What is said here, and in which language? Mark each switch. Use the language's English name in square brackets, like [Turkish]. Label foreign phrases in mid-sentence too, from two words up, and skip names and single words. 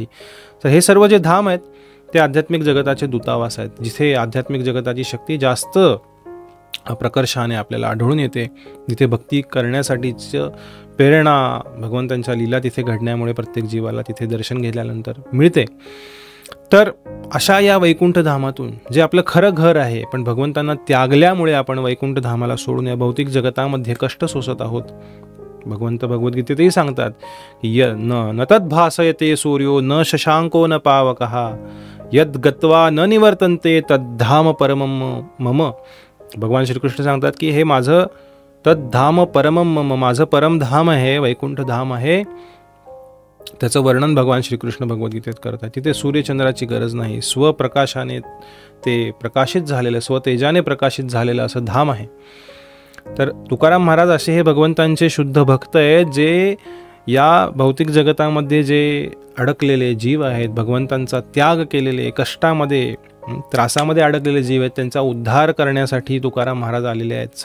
[Marathi] तर हे सर्व जे धाम आहेत ते आध्यात्मिक जगताचे दूतावास आहेत, जिथे आध्यात्मिक जगताची शक्ती जास्त प्रकर्षाने आपल्याला आढळून येते, जिथे भक्ती करण्यासाठीचं प्रेरणा, भगवंतांच्या लीला तिथे घडण्यामुळे प्रत्येक जीवाला तिथे दर्शन घेतल्यानंतर मिळते. तर अशा या वैकुंठ धामातून, जे आपलं खरं घर आहे, पण भगवंतांना त्यागल्यामुळे आपण वैकुंठ धामाला सोडून या भौतिक जगतामध्ये कष्ट सोसत आहोत. भगवंत भगवद्गीतेतही सांगतात की [Sanskrit] न तद्भासयते सूर्यो न शशांको न पावकः यद गत्वा न निवर्तन्ते तद्धाम परमम मम. [Marathi] भगवान श्रीकृष्ण सांगतात की हे माझं [Sanskrit] तद्धाम परमम मम, [Marathi] माझं परमधाम आहे, वैकुंठ धाम आहे. त्याचं वर्णन भगवान श्रीकृष्ण भगवद्गीतेत करतात. तिथे सूर्यचंद्राची गरज नाही, स्वप्रकाशाने ते प्रकाशित झालेलं, स्वतेजाने प्रकाशित झालेलं असं धाम आहे. तर तुकाराम महाराज असे हे भगवंतांचे शुद्ध भक्त आहेत, जे या भौतिक जगतामध्ये जे अडकलेले जीव आहेत, भगवंतांचा त्याग केलेले, कष्टामध्ये, त्रासामध्ये अडकलेले जीव आहेत, त्यांचा उद्धार करण्यासाठी तुकाराम महाराज आलेले आहेत.